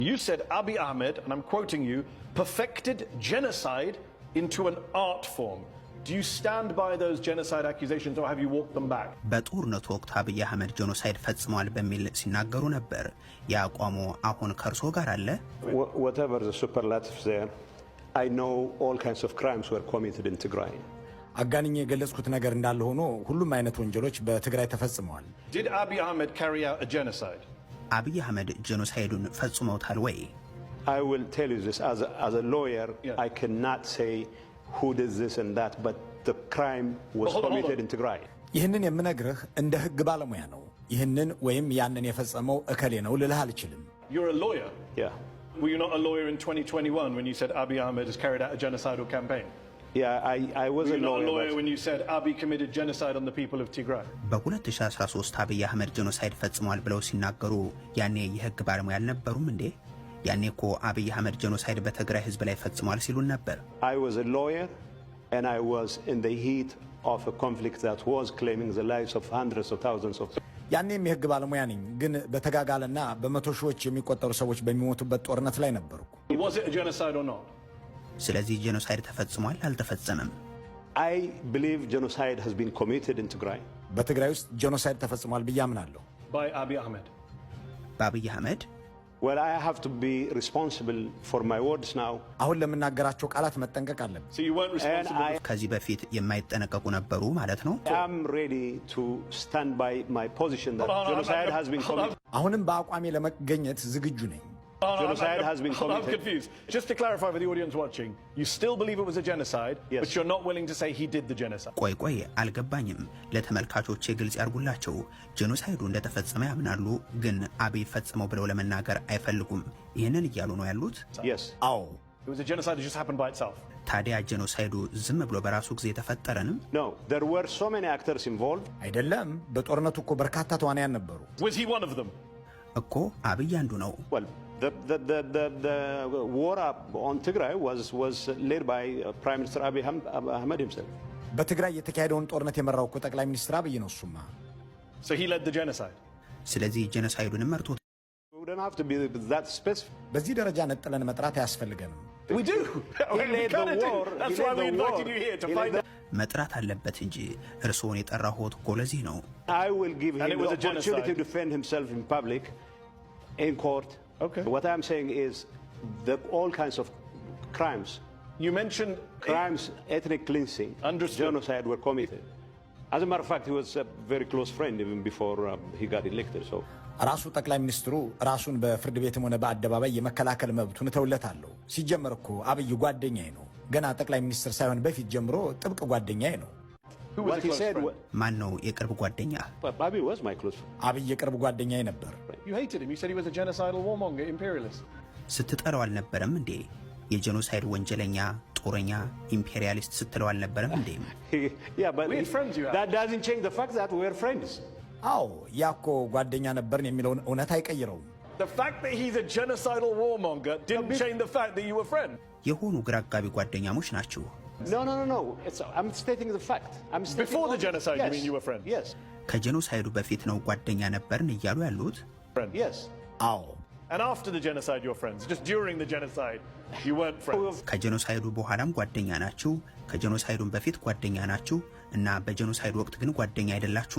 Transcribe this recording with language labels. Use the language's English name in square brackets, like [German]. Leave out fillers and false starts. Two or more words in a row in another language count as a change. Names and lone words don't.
[English] You said Abiy Ahmed, and I'm quoting you, perfected genocide into an art form. Do you stand by those genocide accusations or have you walked them back? [Amharic] በጦርነቱ ወቅት አብይ አህመድ ጄኖሳይድ ፈጽሟል በሚል ሲናገሩ ነበር። ያቋሙ አሁን ከርሶ ጋር አለ? [English] Whatever the superlatives there, I know all kinds of crimes were committed in Tigray. [Amharic] አጋንኜ የገለጽኩት ነገር እንዳለ ሆኖ ሁሉም አይነት ወንጀሎች በትግራይ ተፈጽመዋል። [English] Did Abiy Ahmed carry out a genocide? [Amharic] አብይ አህመድ ጄኖሳይዱን ፈጽመውታል ወይ? [English] I will tell you this as a lawyer, I cannot say who did this and that, but the crime was committed in Tigray. [Amharic] ይህንን የምነግርህ እንደ ህግ ባለሙያ ነው። ይህንን ወይም ያንን የፈጸመው እከሌ ነው ልልህ አልችልም። [English] You're a lawyer? Yeah. Were you not a lawyer in 2021 when you said Abiy Ahmed has carried out a genocidal campaign? Yeah, I was Were a you not a lawyer lawyer when you said Abiy committed genocide on the people of Tigray? [Amharic] በ2013 አብይ አህመድ ጄኖሳይድ ፈጽሟል ብለው ሲናገሩ ያኔ የህግ ባለሙያ አልነበሩም እንዴ? ያኔ እኮ አብይ አህመድ ጄኖሳይድ በትግራይ ህዝብ ላይ ፈጽሟል ሲሉን ነበር። [English] I was a lawyer and I was in the heat of a conflict that was claiming the lives of hundreds of thousands of [Amharic] ያኔም የህግ ባለሙያ ነኝ፣ ግን በተጋጋለና በመቶ ሺዎች የሚቆጠሩ ሰዎች በሚሞቱበት ጦርነት ላይ ነበርኩ። [English] Was it a genocide or not? [Amharic] ስለዚህ ጄኖሳይድ ተፈጽሟል አልተፈጸመም? [English] I believe genocide has been committed in Tigray. [Amharic] በትግራይ ውስጥ ጄኖሳይድ ተፈጽሟል ብዬ አምናለሁ። [English] By Abiy Ahmed? [Amharic] በአብይ አህመድ? [English] Well, I have to be responsible for my words now. [Amharic] አሁን ለምናገራቸው ቃላት መጠንቀቅ አለብን። [English] So you weren't responsible? [Amharic] ከዚህ በፊት የማይጠነቀቁ ነበሩ ማለት ነው? [English] I am ready to stand by my position that genocide has been committed. [Amharic] አሁንም በአቋሜ ለመገኘት ዝግጁ ነኝ። [English] Genocide has been committed. I'm confused. Just to clarify for the audience watching, you still believe it was a genocide, yes, but you're not willing to say he did the genocide. [Amharic] ቆይ አልገባኝም። ለተመልካቾች ግልጽ ያርጉላቸው። ጄኖሳይዱ እንደተፈጸመ ያምናሉ፣ ግን አብይ ፈጽመው ብለው ለመናገር አይፈልጉም። ይሄንን እያሉ ነው ያሉት? [English] Yes. [Amharic] አዎ። [English] It was a genocide that just happened by itself. [Amharic] ታዲያ ጄኖሳይዱ ዝም ብሎ በራሱ ጊዜ ተፈጠረንም? [English] No, there were so many actors involved. [Amharic] አይደለም፣ በጦርነቱ እኮ በርካታ ተዋናያን ነበሩ። [English] Was he one of them? [Amharic] እኮ አብይ አንዱ ነው። [English] Well, the war on Tigray was led by Prime Minister Abiy Ahmed himself. [Amharic] በትግራይ የተካሄደውን ጦርነት የመራው እኮ ጠቅላይ ሚኒስትር አብይ ነው። እሱማ [English] So he led the genocide. [Amharic] ስለዚህ ጄኖሳይዱን መርቶት። [English] We don't have to be that specific. [Amharic] በዚህ ደረጃ ነጥለን መጥራት አያስፈልገንም። [English] We do. He led the war. That's why we invited you here to find out. [Amharic] መጥራት አለበት እንጂ እርስዎን የጠራሁት እኮ ለዚህ ነው። [English] I will give him the opportunity to defend himself in public, in court. Okay. What I'm saying is that all kinds of crimes, You mentioned crimes, ethnic cleansing, genocide were committed. As a matter of fact, he was a very close friend even before he got elected. So [Amharic] ራሱ ጠቅላይ ሚኒስትሩ ራሱን በፍርድ ቤትም ሆነ በአደባባይ የመከላከል መብቱን እተውለታለሁ። ሲጀመር እኮ አብይ ጓደኛዬ ነው። ገና ጠቅላይ ሚኒስትር ሳይሆን በፊት ጀምሮ ጥብቅ ጓደኛዬ ነው። [English] what he said, [Amharic] ማን ነው የቅርብ ጓደኛ? [English] Abiy was my close friend. [Amharic] አብይ የቅርብ ጓደኛዬ ነበር። [English] You hated him. You said he was a genocidal warmonger, imperialist. [Amharic] ስትጠራው አልነበረም እንዴ? የጄኖሳይድ ወንጀለኛ፣ ጦረኛ፣ ኢምፔሪያሊስት ስትለው አልነበረም እንዴ? [English] Yeah, but We had friends you had. that doesn't change the fact that we were friends. [Amharic] አዎ ያኮ ጓደኛ ነበርን የሚለውን እውነት አይቀይረውም። [English] The fact that he's a genocidal warmonger didn't change the fact that you were friends. [Amharic] የሆኑ ግራ አጋቢ ጓደኛሞች ናችሁ። [English] No. I'm stating the fact. I'm stating Before the genocide, you mean you were friends? Yes. [Amharic] ከጄኖሳይዱ በፊት ነው ጓደኛ ነበርን እያሉ ያሉት? [English] Friends. Yes. [Amharic] አዎ [English] And after the genocide, you're friends. Just during the genocide, you weren't friends. [Amharic] ከጄኖሳይዱ በኋላም ጓደኛ ናችሁ፣ ከጄኖሳይዱም በፊት ጓደኛ ናችሁ እና በጄኖሳይዱ ወቅት ግን ጓደኛ አይደላችሁም?